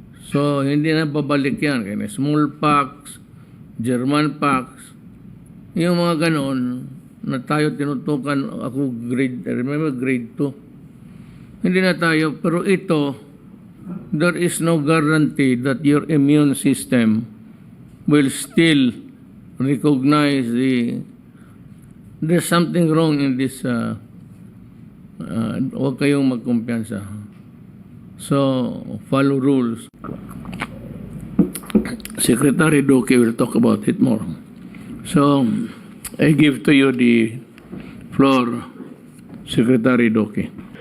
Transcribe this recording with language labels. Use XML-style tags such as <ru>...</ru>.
<tl>So, hindi na babalik yan. Kaya smallpox, German pox, yung mga ganon, na tayo tinutukan, ako</tl> <en>I remember grade 2.</en> <tl>Hindi na tayo, pero ito,</tl> <en>there is no guarantee that your immune system will still recognize there's something wrong in this.</en> <tl>Huwag kayong magkumpiyansa.</tl> <en>So, follow rules. Secretary Duque will talk about it more. So, I give to you the floor, Secretary Duque.</en>